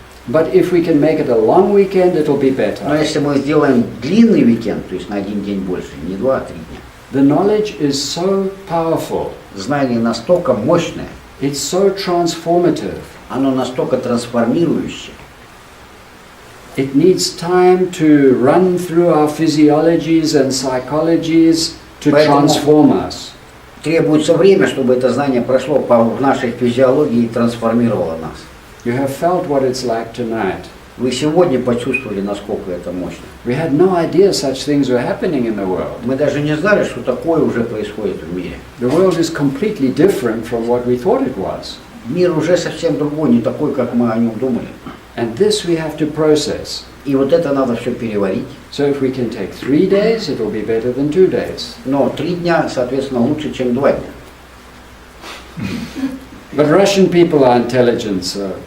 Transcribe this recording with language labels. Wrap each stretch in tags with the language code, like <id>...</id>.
<en>But if we can make it a long weekend, it'll be</en> <ru>Но</ru> <en>better.</en> <ru>если мы сделаем длинный уикенд, то есть на один день больше, не 2, а 3 дня,</ru> <en>The knowledge is so powerful.</en> <ru>знание настолько мощное,</ru> <en>It's so transformative.</en> <ru>оно настолько трансформирующее.</ru> <en>It needs time to run through our physiologies and psychologies to</en> <ru>Поэтому-</ru> <en>transform us.</en> <ru>Требуется время, чтобы это знание прошло по нашей физиологии и трансформировало нас.</ru> <en>You have felt what it's like tonight.</en> <ru>Вы сегодня почувствовали, насколько это мощно.</ru> <en>We had no idea such things were happening in the world.</en> <ru>Мы даже не знали, что такое уже происходит в мире.</ru> <en>The world is completely different from what we thought it was.</en> <ru>Мир уже совсем другой, не такой, как мы о нем думали.</ru> <en>And this we have to process.</en> <ru>И вот это надо все переварить.</ru> <en>So if we can take 3 days, it will be better than 2 days.</en> <ru>Но 3 дня, соответственно, лучше, чем 2 дня.</ru> <en>But Russian people are intelligent, so</en>